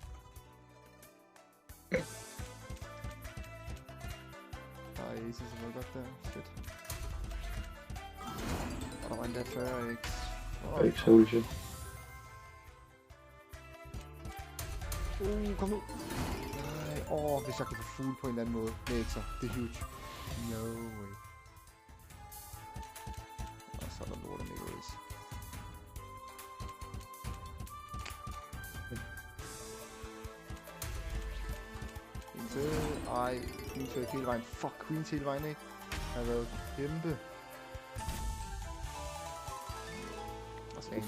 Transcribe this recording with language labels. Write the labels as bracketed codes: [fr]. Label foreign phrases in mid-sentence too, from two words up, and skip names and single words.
[da] Der er Aces, som var godt der. Shit. Og der var endda 40x. Ikke [en] holy shit. [da] Kom nu. Nej, hvis jeg kan få full på en anden måde med X'er. Det er huge. [en] No way. [da] Og så er der lort mega race. En til. Ej, Queen til hele vejen. Fuck, Queen til hele vejen, ikke? Jeg har været kæmpe. Og skal